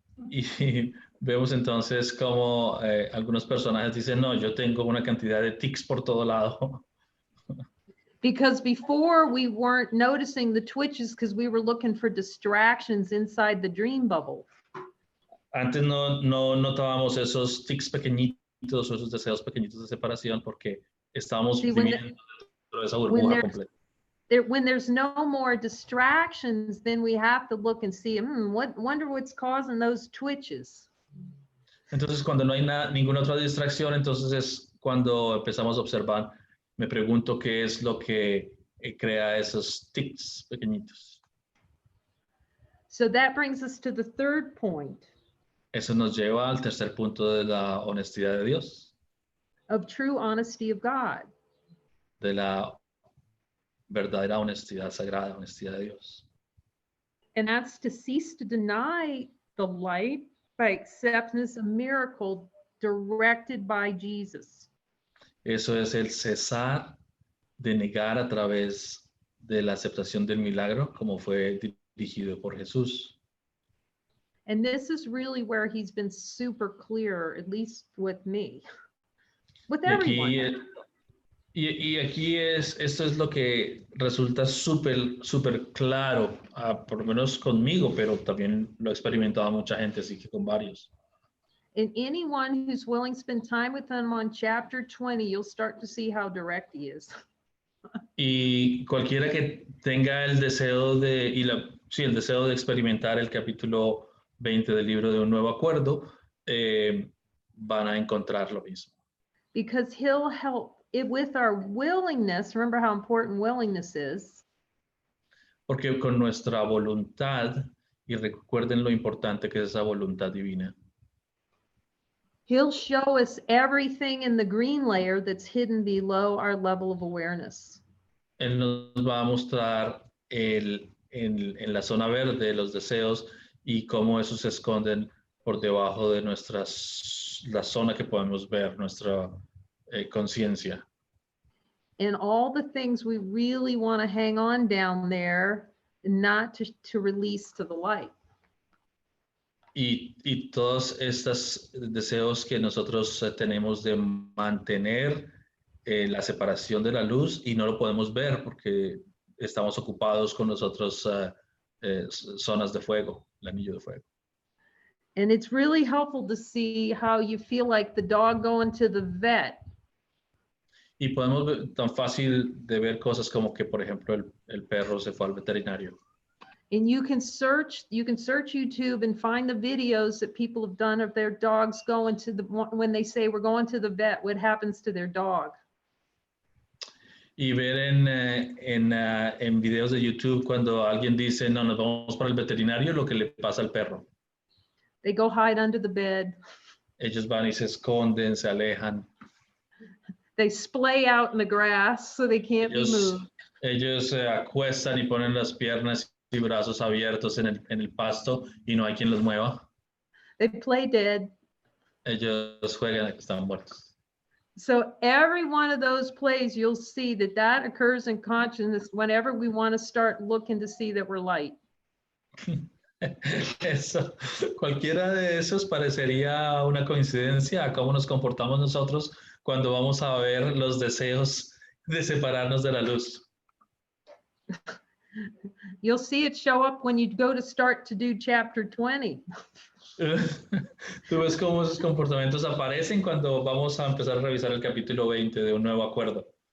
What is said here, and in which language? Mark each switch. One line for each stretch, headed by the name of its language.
Spanish: y vemos entonces como algunos personajes dicen, no, yo tengo una cantidad de tics por todo lado.
English: Because before we weren't noticing the twitches because we were looking for distractions inside the dream bubble.
Spanish: Antes no notábamos esos tics pequeñitos o esos deseos pequeñitos de separación porque estábamos viviendo dentro de esa burbuja completa.
English: When there's no more distractions, then we have to look and see, wonder what's causing those twitches.
Spanish: Entonces, cuando no hay ninguna otra distracción, entonces es cuando empezamos a observar, me pregunto qué es lo que crea esos tics pequeñitos.
English: So that brings us to the third point.
Spanish: Eso nos lleva al tercer punto de la honestidad de Dios.
English: Of true honesty of God.
Spanish: De la verdadera honestidad sagrada, honestidad de Dios.
English: And that's to cease to deny the light by acceptance of miracle directed by Jesus.
Spanish: Eso es el cesar de negar a través de la aceptación del milagro, como fue dirigido por Jesús.
English: And this is really where he's been super clear, at least with me, with everyone.
Spanish: Y aquí esto es lo que resulta súper claro, por lo menos conmigo, pero también lo ha experimentado mucha gente, así que con varios.
English: And anyone who's willing to spend time with him on chapter 20, you'll start to see how direct he is.
Spanish: Y cualquiera que tenga el deseo el deseo de experimentar el capítulo 20 del libro de Un Nuevo Acuerdo, van a encontrar lo mismo.
English: Because he'll help with our willingness. Remember how important willingness is.
Spanish: Porque con nuestra voluntad, y recuerden lo importante que es esa voluntad divina,
English: he'll show us everything in the green layer that's hidden below our level of awareness.
Spanish: Él nos va a mostrar en la zona verde los deseos y cómo esos se esconden por debajo de la zona que podemos ver, nuestra conciencia.
English: And all the things we really want to hang on down there, not to release to the light.
Spanish: Y todos estos deseos que nosotros tenemos de mantener la separación de la luz y no lo podemos ver porque estamos ocupados con las otras zonas de fuego, el anillo de fuego.
English: And it's really helpful to see how you feel like the dog going to the vet.
Spanish: Y podemos ver tan fácil de ver cosas como que, por ejemplo, el perro se fue al veterinario.
English: And you can search YouTube and find the videos that people have done of their dogs going to when they say we're going to the vet, what happens to their dog.
Spanish: Y ver en videos de YouTube cuando alguien dice, no, nos vamos para el veterinario, lo que le pasa al perro.
English: They go hide under the bed.
Spanish: Ellos van y se esconden, se alejan.
English: They splay out in the grass so they can't be moved.
Spanish: Ellos se acuestan y ponen las piernas y brazos abiertos en el pasto y no hay quien los mueva.
English: They play dead.
Spanish: Ellos juegan a que están muertos.
English: So every one of those plays, you'll see that occurs in consciousness whenever we want to start looking to see that we're light.
Spanish: Eso, cualquiera de esos parecería una coincidencia a cómo nos comportamos nosotros cuando vamos a ver los deseos de separarnos de la luz.
English: You'll see it show up when you go to start to do chapter 20. Tú ves cómo esos comportamientos aparecen cuando vamos a empezar a revisar el capítulo 20 de un nuevo acuerdo.